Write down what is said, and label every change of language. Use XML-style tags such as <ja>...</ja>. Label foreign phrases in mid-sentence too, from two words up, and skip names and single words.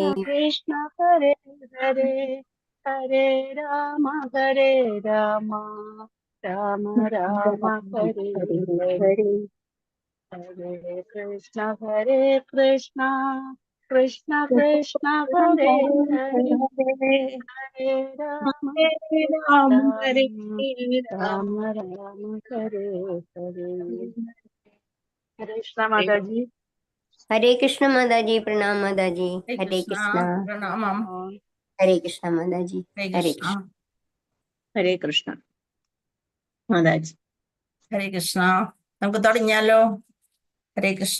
<sa>കൃഷ്ണ ഹരേ ഹരേ, ഹരേ രാമ രാമ രാമ രാമ ഹരേ ഹരേ, ഹരേ കൃഷ്ണ കൃഷ്ണ കൃഷ്ണ ഹരേ ഹരേ, ഹരേ രാമ രാമ രാമ രാമ ഹരേ ഹരേ.</sa> <ml>ഹരേ കൃഷ്ണ മാതാജി. ഹരേ കൃഷ്ണ മാതാജി. പ്രണാം മാതാജി. ഹരേ കൃഷ്ണ. പ്രണാമം. ഹരേ കൃഷ്ണ മാതാജി. ഹരേ കൃഷ്ണ. ഹരേ കൃഷ്ണ മാതാജി. ഹരേ കൃഷ്ണ. നമുക്ക് തുടങ്ങിയാലോ? ഹരേ കൃഷ്ണ.</ml>